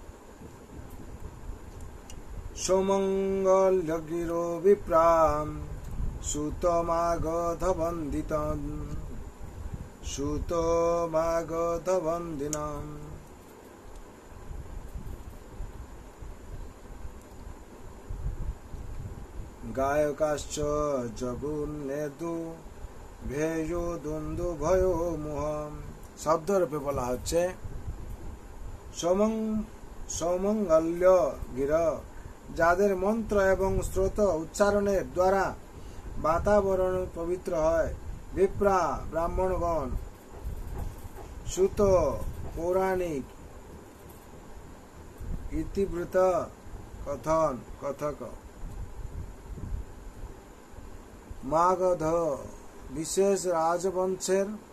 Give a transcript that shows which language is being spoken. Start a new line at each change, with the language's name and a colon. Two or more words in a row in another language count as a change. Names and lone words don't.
Sanskrit: सौमंगल्यगिरो विप्रां सुतमागधवन्दितं सुतमागधवन्दिनं गायकाश्च जगुन्नेदु भेयो दुन्दुभयो मुहम।
Bangla: শব্দ রূপে বলা হচ্ছে
Sanskrit: সৌমঙ্গল্য গির,
Bangla: যাদের মন্ত্র এবং স্তোত্র উচ্চারণের দ্বারা বাতাবরণ পবিত্র হয়। বিপ্রা ব্রাহ্মণগণ, সুত পৌরাণিক, ইতিবৃত্ত কথক, মাগধ বিশেষ রাজবংশের